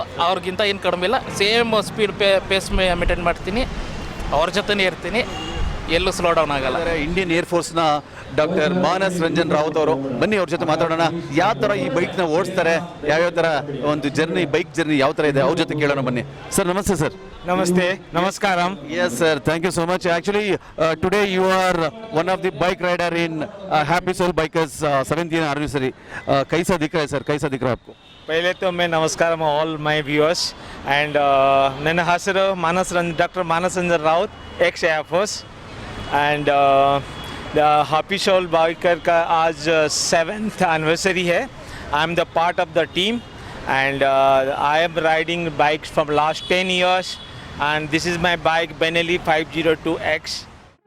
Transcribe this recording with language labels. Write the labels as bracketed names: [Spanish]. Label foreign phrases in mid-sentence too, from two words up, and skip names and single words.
[Kannada] ಅವ್ರಿಗಿಂತ ಏನು ಕಡಿಮೆ ಇಲ್ಲ, [English] same speed pace maintain [Kannada] ಮಾಡ್ತೀನಿ, ಅವ್ರ ಜೊತೆನೇ ಇರ್ತೀನಿ, ಎಲ್ಲೂ [English] slow down [Kannada] ಆಗಲ್ಲ. [English] Indian Airforce [Kannada] ಡಾಕ್ಟರ್ ಮಾನಸ್ ರಂಜನ್ ರಾವತ್ ಅವರು, ಬನ್ನಿ ಅವ್ರ ಜೊತೆ ಮಾತಾಡೋಣ. ಯಾವ ಥರ ಈ ಬೈಕ್ನ ಓಡಿಸ್ತಾರೆ, ಯಾವ್ಯಾವ ಥರ ಒಂದು [English] bike journey [Kannada] ಯಾವ ಥರ ಇದೆ, ಅವ್ರ ಜೊತೆ ಕೇಳೋಣ. ಬನ್ನಿ ಸರ್. ನಮಸ್ತೆ ಸರ್. ನಮಸ್ತೆ, ನಮಸ್ಕಾರಂ. [English] Yes sir, thank you so much. Actually today you are one of the bike rider in Happy Soul Bikers 7th anniversary. [Hindi] कैसा दिख रहा है सर, कैसा दिख रहा है आपको? पहले तो मैं नमस्कार [English] all my viewers and [Kannada] ನನ್ನ ಹೆಸರು ಡಾಕ್ಟರ್ ಮಾನಸ್ ರಂಜನ್ ರಾವತ್, [English] ex airforce and [Hindi] हैप्पी सोल बाइकर का आज 7th एनिवर्सरी है. [English] I am the part of the team and I am riding bikes from last 10 years and this is my bike Benelli 502X.